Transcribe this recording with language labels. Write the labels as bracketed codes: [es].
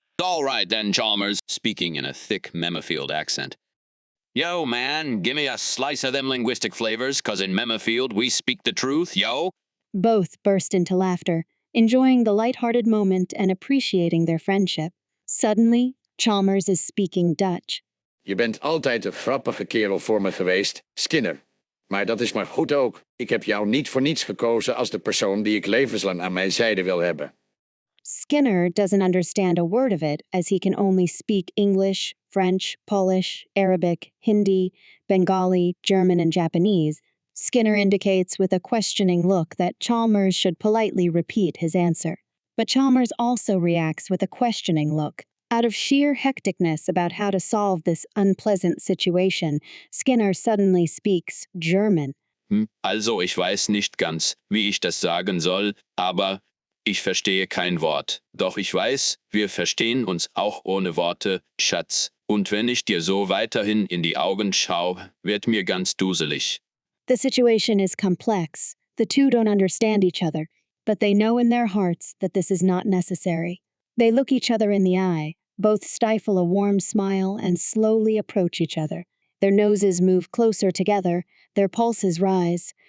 [en] All right then, Chalmers, speaking in a thick Memefield accent. Yo, man, give me a slice of them linguistic flavors, 'cause in Memafield we speak the truth, yo. Both burst into laughter, enjoying the light-hearted moment and appreciating their friendship. Suddenly, Chalmers is speaking Dutch. [nl] Je bent altijd een grappige kerel voor me geweest, Skinner. Maar dat is maar goed ook. Ik heb jou niet voor niets gekozen als de persoon die ik levenslang aan mijn zijde wil hebben. [en] Skinner doesn't understand a word of it, as he can only speak English, French, Polish, Arabic, Hindi, Bengali, German, and Japanese. Skinner indicates with a questioning look that Chalmers should politely repeat his answer. But Chalmers also reacts with a questioning look. Out of sheer hecticness about how to solve this unpleasant situation, Skinner suddenly speaks German. [de] Also, ich weiß nicht ganz, wie ich das sagen soll, aber ich verstehe kein Wort. Doch ich weiß, wir verstehen uns auch ohne Worte, Schatz. Und wenn ich dir so weiterhin in die Augen schaue, wird mir ganz duselig. [en] The situation is complex. The two don't understand each other, but they know in their hearts that this is not necessary. They look each other in the eye, both stifle a warm smile and slowly approach each other. Their noses move closer together, their pulses rise.